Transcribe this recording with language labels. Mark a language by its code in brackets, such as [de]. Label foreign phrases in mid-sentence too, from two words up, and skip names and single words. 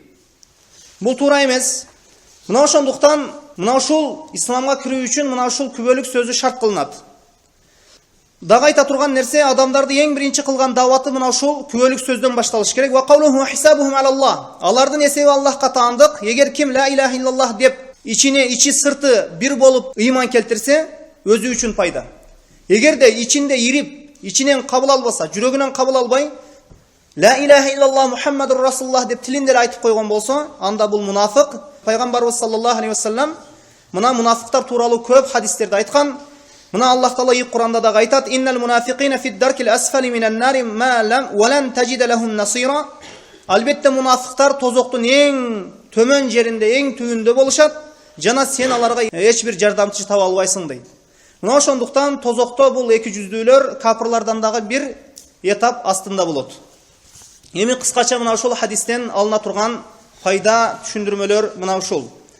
[ky] Бул туура эмес. Мына ошондуктан мына ушул исламга кирүү үчүн мына ушул күбөлүк сөзү шарт кылынат. Дагы айта турган нерсе, адамдарды эң биринчи кылган даваты мына ушул күбөлүк сөздөн башталыш керек. [ar] وقوله حسابهم على الله. [ky] Алардын эсеби Аллахка таандык. Эгер ким [ar] لا إله إلا الله [ky] деп ичи сырты бир болуп ыйман келтирсе, өзү үчүн пайда. Эгерде ичинде ирип, ичинен кабыл албаса, жүрөгүнөн кабыл албай, [ar] لا إله إلا الله محمد رسول الله [ky] деп тилинде айтып койгон болсо, анда бул мунафык. Пайгамбарыбыз [ar] صلى الله عليه وسلم [ky] мына мунафыктар тууралуу көп хадистерде айткан. Мына Аллах Таала Кур'анда да айтат: [ar] "إن المنافقين في الدرك الأسفل من النار ما لم ولن تجد لهم نصيرا." [ky] Албетте мунафыктар тозоктун эң төмөн жеринде, эң түбүндө болушат, жана сен аларга эч бир жардамчы таба албайсың дейт. Мына ошондуктан тозокто бул эки жүздүүлөр капырлардан дагы бир этап астында болот. Эми кыскача мына ушул хадистен алына турган пайда түшүндүрмөлөр мына ушул.